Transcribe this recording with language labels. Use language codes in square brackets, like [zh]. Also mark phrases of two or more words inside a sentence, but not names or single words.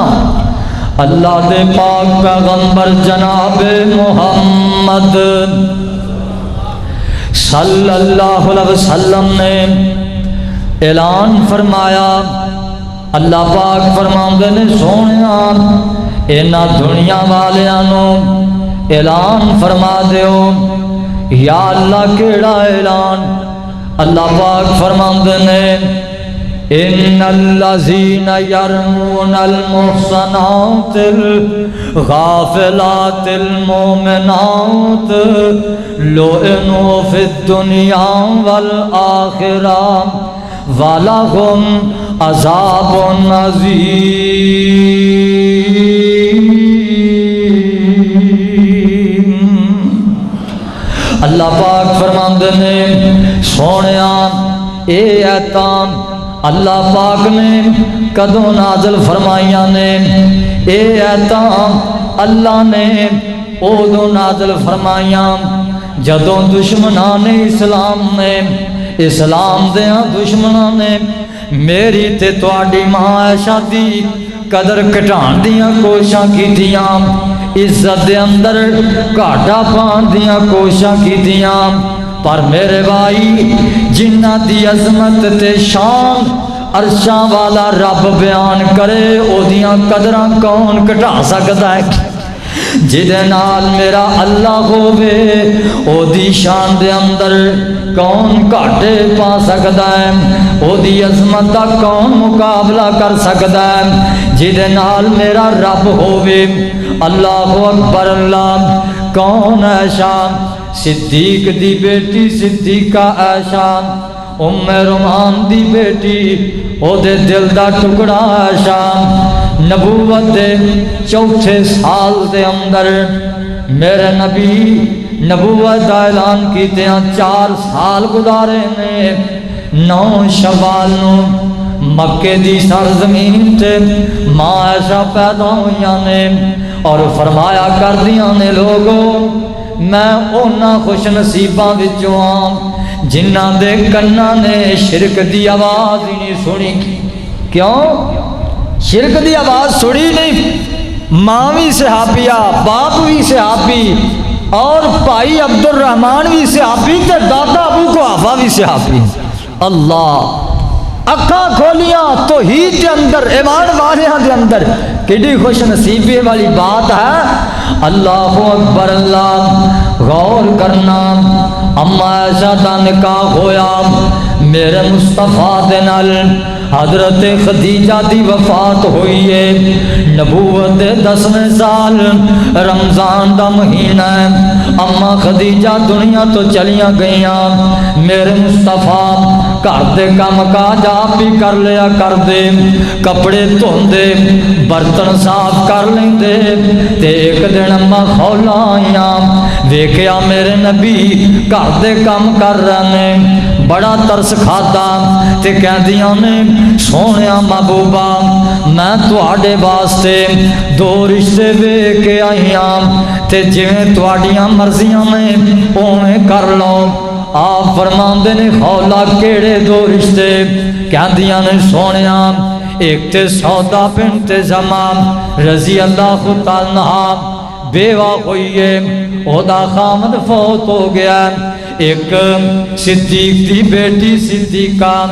[pa] اللہ دے پاک پیغمبر جناب محمد صلی اللہ علیہ وسلم نے اعلان فرمایا، اللہ پاک فرماندے نے سونیا اینا دنیا والیاں اعلان فرما دیو۔ یا اللہ کیڑا اعلان؟ اللہ پاک فرماندے نے [ar] ان الذین یرمون المحصنات الغافلات المؤمنات لعنوا فی الدنیا والآخرہ وَلَهُمْ عَذَابٌ عَظِيمٌ۔ [pa] اللہ پاک فرماندے نے سونیا اے ایتاں اللہ پاک نے کدوں نازل فرمائیاں نے، اے ایتاں اللہ نے اودوں نازل فرمائیاں جدوں دشمنان اسلام نے، اسلام دیاں دشمناں نے میری تے تواڈی ماں عائشہ دی قدر گھٹان دیاں کوششاں کیتیاں، عزت دے اندر گھاٹا پان دیاں کوششاں کیتیاں، پر میرے بھائی جنہ دی عظمت تے شان عرشاں والا رب بیان کرے او دیاں قدراں کون گھٹا سکدا ہے؟ جدے نال میرا اللہ ہووے او دی شان دے اندر کون گھاٹے پا سکدا ہے؟ او دی عظمت دا کون مقابلہ کر سکدا ہے؟ جدے نال میرا رب ہووے [ar] اللہ اکبر [pa] اللہ، کون عائشہ صدیق دی بیٹی صدیقہ عائشہ، ام رومان دی بیٹی او دے دل دا ٹکڑا عائشہ، نبوت دے چوتھے سال دے اندر میرے نبی نبوت دا اعلان کیتے ہیں، 4 سال گزارے نے، 9 شوال نو مکے دی سرزمین تے ماں عائشہ پیدا ہوئیاں نے اور فرمایا کر دیاں نے [ur] لوگوں میں [pa] اونا خوش نصیباں وچوں ہاں جنہ دے کناں نے شرک دی آواز ہی نہیں سنی۔ کیوں؟ شرک دی آواز سنی نہیں، ماں بھی صحابیہ، باپ بھی صحابی، اور بھائی عبد الرحمن بھی صحابی تے دادا ابو قحافہ بھی صحابی۔ اللہ اکھاں کھولیاں تو ہی دے اندر ایمان والیاں دے اندر کیڑی خوش نصیبی والی بات ہے۔ [ar] اللہ اکبر [pa] اللہ، غور کرنا، اما عائشہ دا نکاح ہویا میرے مصطفیٰ دے نال، حضرت خدیجہ دی وفات ہوئی ہے، نبوت دے 10ویں سال رمضان دا مہینہ ہے، اما خدیجہ دنیا تو چلیاں گئیاں، میرے مصطفیٰ گھر دے کام کاج آپ بھی کر لیا کر دے، کپڑے دھوندے برتن صاف کر لیندے، تے ایک دن اما خولا آئیاں ویکھیا میرے نبی گھر دے کام کر رہے ہیں، بڑا ترس کھادا تے کہندیاں نے سونیا محبوبہ میں تواڈے واسطے 2 رشتے ویکھ کے آئیاں تے جویں تواڈیاں مرضیاں نے اوویں کر لو۔ آپ فرماندے نے خولا کیڑے 2 رشتے؟ کہندیاں نے سونیا ایک تے سودا بنت زمام [ar] رضی اللہ تعالی عنہا [pa] بیوہ ہوئی ہے، اودا خامد فوت ہو گیا، ایک صدیق دی بیٹی صدیقہ